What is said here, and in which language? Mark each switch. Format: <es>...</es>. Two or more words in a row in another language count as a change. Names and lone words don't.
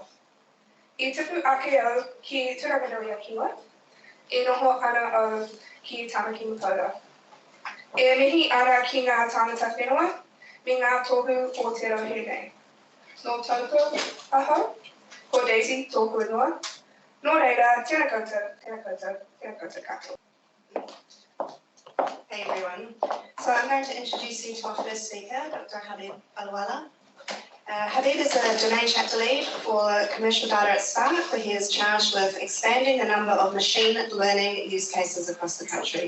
<mi>I tupu ake o ki Turaganui Kiwa, e noho ana o ki Tamaki Makaurau. E mihi ana ki ngā tāngata whenua, me ngā tohu o te rohe nei. No tauko aho, ko Daisy tōku ingoa. Nō reira, tēnā koutou katoa.</mi> <en>Hey everyone. So I'm going to introduce you to our first speaker, Dr. Habib Baluwala. Habib is a domain chapter lead for commercial data at Spark, where he is charged with expanding the number of machine learning use cases across the country.</en>